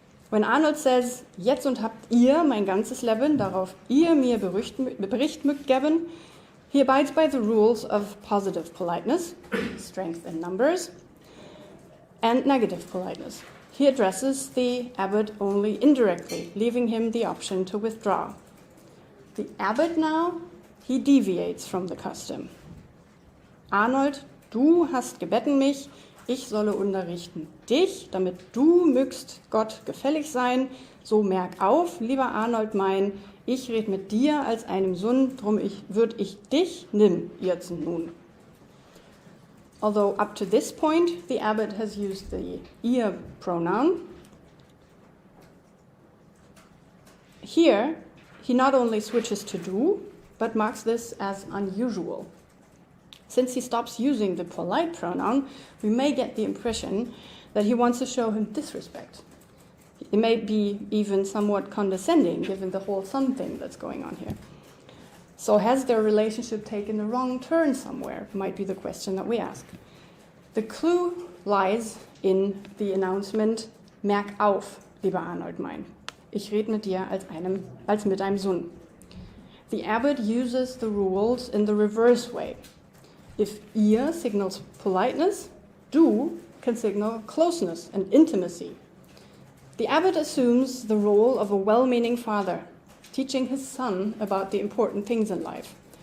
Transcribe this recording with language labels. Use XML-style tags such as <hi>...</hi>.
<en>When Arnold says,</en> <de>jetzt und habt ihr mein ganzes Leben, darauf ihr mir Bericht mögt geben,</de> <en>he abides by the rules of positive politeness, strength in numbers, and negative politeness. He addresses the abbot only indirectly, leaving him the option to withdraw. The abbot now, he deviates from the custom.</en> <de>Arnold, du hast gebeten mich, ich solle unterrichten dich, damit du mögst Gott gefällig sein. So merk auf, lieber Arnold mein, ich red mit dir als einem Sohn, drum würd ich dich nimm jetzt nun.</de> <en>Although up to this point, the abbot has used the ihr pronoun. Here, he not only switches to du, but marks this as unusual. Since he stops using the polite pronoun, we may get the impression that he wants to show him disrespect. It may be even somewhat condescending, given the whole son thing that's going on here. So has their relationship taken a wrong turn somewhere, might be the question that we ask. The clue lies in the announcement,</en> <de>merk auf, lieber Arnold mein. Ich red mit dir als mit einem Sohn.</de> <en>The abbot uses the rules in the reverse way. If ihr signals politeness, du can signal closeness and intimacy. The abbot assumes the role of a well-meaning father, teaching his son about the important things in life.</en>